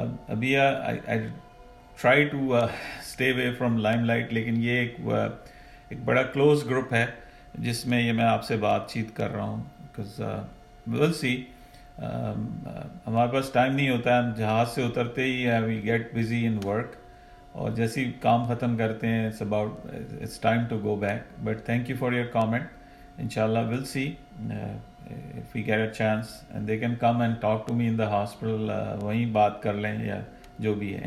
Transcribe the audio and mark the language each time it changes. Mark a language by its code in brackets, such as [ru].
[hi] Abiya, [en] I try to stay away from limelight, [hi] लेकिन ये एक बड़ा क्लोज ग्रुप है जिसमें ये मैं आपसे बातचीत कर रहा हूँ, [en] because will see, [hi] हमारे पास टाइम नहीं होता है. हम जहाज़ से उतरते ही [en] we get busy in work, [hi] और जैसे ही काम ख़त्म करते हैं [en] It's time to go back. But thank you for your comment. Inshallah, we'll see if we get a chance and they can come and talk to me in the hospital. [hi] वहीं बात कर लें या जो भी है.